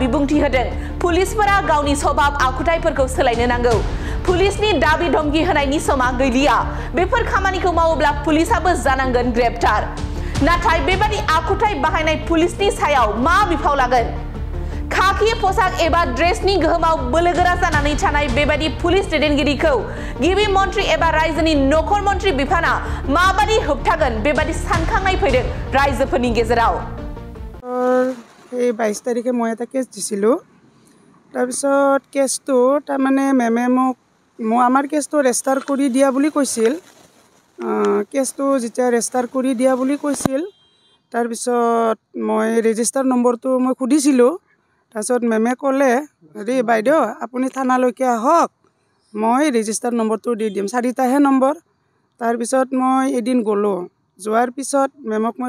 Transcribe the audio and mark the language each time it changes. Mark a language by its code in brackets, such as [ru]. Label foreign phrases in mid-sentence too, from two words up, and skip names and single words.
[brx] बिबुंथि होदों पुलिसफोरा गावनि स्वभाव आखुथायफोरखौ सोलायनो नांगौ पुलिसनि दाबि धमकी होनायनि समा गैलिया बेफोर खामानिखौ मावोब्ला पुलिसाबो जानांगोन ग्रेप्टार नाथाय बेबादि आखुथाय बाहायनाय पुलिसनि सायाव मा बिफाव लागोन खाखि पोशाक एबा ड्रेसनि गोहोमाव बोलोगोरा जानानै थानाय बेबादि पुलिस दैदेनगिरिखौ गिबि मन्थ्रि एबा रायजोनि नखर मन्थ्रि बिफाना माबादि होबथागोन बेबादि सानखांनाय फैदों रायजोफोरनि गेजेराव [as] এই 22 তাৰিখে মই এটা কেছ দিছিলোঁ তাৰপিছত কেছটো তাৰমানে মেমে মোক আমাৰ কেছটো ৰেজিষ্টাৰ কৰি দিয়া বুলি কৈছিল কেছটো যেতিয়া ৰেজিষ্টাৰ কৰি দিয়া বুলি কৈছিল তাৰপিছত মই ৰেজিষ্টাৰ নম্বৰটো মই খুদিছিলোঁ তাৰপিছত মেমে ক'লে হেৰি বাইদেউ আপুনি থানালৈকে আহক মই ৰেজিষ্টাৰ নম্বৰটো দি দিম 4টাহে নম্বৰ তাৰপিছত মই এদিন গ'লোঁ যোৱাৰ পিছত মেমক মই